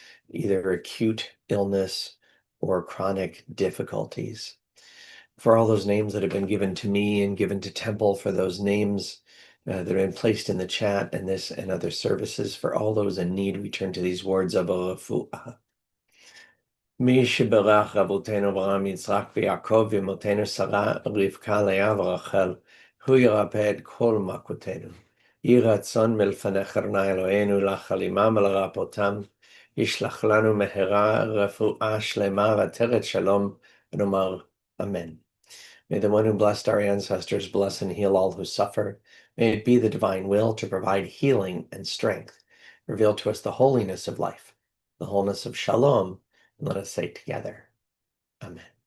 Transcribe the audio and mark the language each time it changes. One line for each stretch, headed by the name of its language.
English: either acute illness or chronic difficulties. For all those names that have been given to me and given to Temple, for those names that have been placed in the chat and this and other services. For all those in need, we turn to these words of refuah.
Hebrew: מי שבירך רבותינו אברהם, יצחק ויעקב ואמותינו שרה, רבקה, לאה ורחל, הוא ירפא את כל מכותינו. יהי רצון מלפניך אדוני אלוהינו לחל עמם ולרפאותם, ישלח לנו מהרה רפואה שלמה ועטרת שלום, ונאמר אמן.
English: May the one who blessed our ancestors bless and heal all who suffer. May it be the divine will to provide healing and strength. Reveal to us the holiness of life, the wholeness of shalom, and let us say together, Amen.